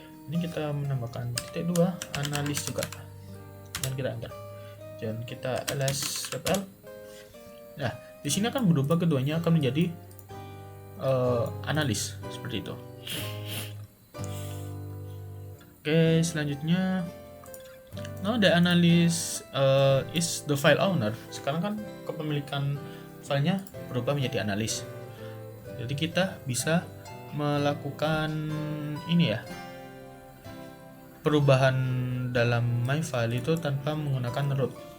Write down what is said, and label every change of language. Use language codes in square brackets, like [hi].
[id] Ini kita menambahkan titik 2 analis juga dan kita enter. Dan kita ls script l. Nah, di sini akan berubah keduanya akan menjadi analis seperti itu. Oke, selanjutnya [en] the analyst is the file owner. [id] Sekarang kan kepemilikan filenya berubah menjadi analis. Jadi kita bisa melakukan ini ya, perubahan dalam my file itu tanpa menggunakan root.